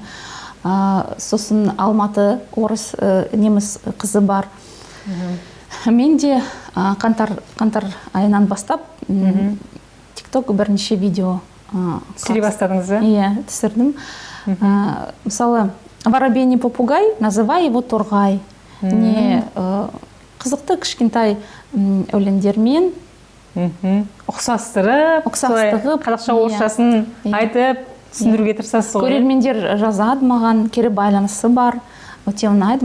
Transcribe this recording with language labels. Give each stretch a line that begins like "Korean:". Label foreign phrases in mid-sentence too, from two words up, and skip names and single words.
Kazakh: Сосын Алматы орыс неміс қызы бар. Мен де қаңтар айынан бастап TikTok бірнеше видео түсіре бастадыңыз, түсірдім. Мысалы,
Russian: воробей попугай, называй его торғай.
Kazakh: Қызықты кішкентай өлеңдермен ұқсастырып, қазақша орысшасын айтып, түсіндіруге тырысасыз ғой. Көрермендер жазады маған, кері байланысы бар. Өте ұнайды.